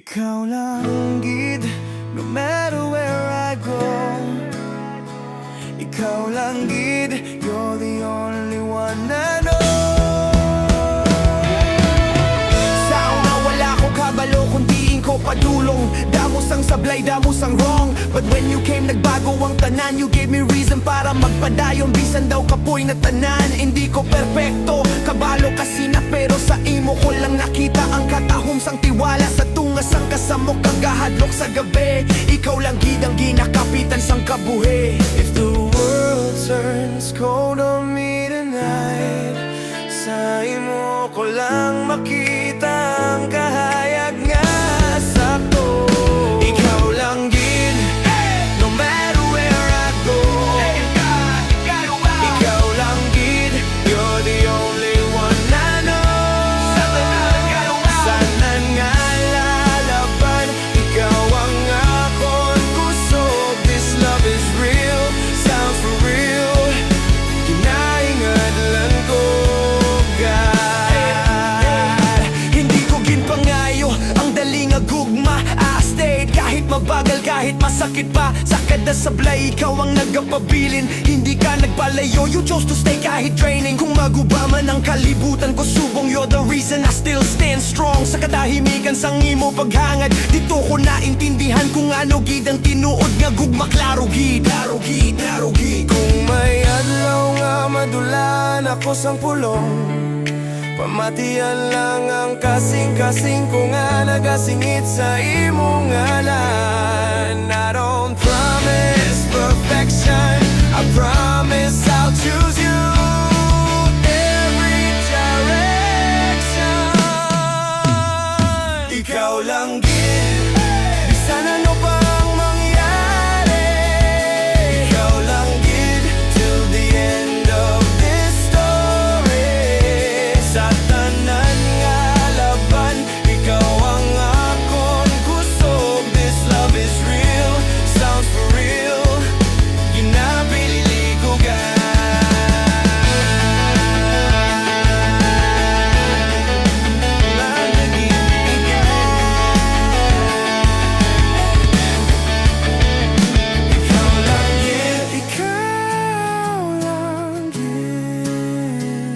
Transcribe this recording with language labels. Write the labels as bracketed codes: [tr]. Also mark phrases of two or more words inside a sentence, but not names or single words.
[hil] Ikaw lang gid, [en] no matter where I go. [hil] Ikaw lang gid, [en] you're the only one I know. [hil] Sa una wala ko kabalo, kundiin ko padulong. Damos ang sablay, damos ang wrong. [en] But when you came, [hil] nagbago ang tanan. [en] You gave me reason [hil] para magpadayon. Bisan daw kapoy na tanan. Hindi ko perpekto, kabalo kasi na. Pero sa imo ko lang nakita ang katahom sang tiwala. Sa tungas ang kasamok kagahadlok sa gabi. Ikaw lang gid ang ginakapitan sang kabuhi. [en] If the world turns cold on me tonight, [hil] sa imo ko lang makita ang kahayag nga sakto. Ikaw lang gid, [en] no matter where I go. [hil] Ikaw lang gid, [en] you're the only one I know. [hil] Saan nga lalaban, ikaw ang akong kusog. [en] This love is real, sounds for real. [hil] Ginahingadlan ko, God. Hindi ko ginpangayo ang daling agugma. [en] I stayed [hil] kahit mabagal, kahit masakit pa. Sa kada sablay, ikaw ang nagapabilin. Hindi ka nagpalayo, [en] you chose to stay [hil] kahit training. Kung maguba man ang kalibutan ko, subong, [en] you're the reason I still stand strong. [hil] Sa kadahimikan sang imo paghangad, dito ko naintindihan kung ano gid ang tinuod nga gugma. Klaro gid, klaro gid, klaro gid. Kung may adlaw nga madulan ako sang pulong, pamatian lang ang kasing-kasing ko nga nagasingit sa imong ngalan. [en] I don't promise perfection, I promise I'll choose you every direction. [hil] Ikaw lang gid, bisan ano pang mangyari. Ikaw lang gid, [en] till the end of this story. [hil] Sa tanan nga laban, ikaw ang akong kusog. [en] This love is real, sounds for real. [hil] Ginapili ko, God. Ikaw lang gid, ikaw lang gid.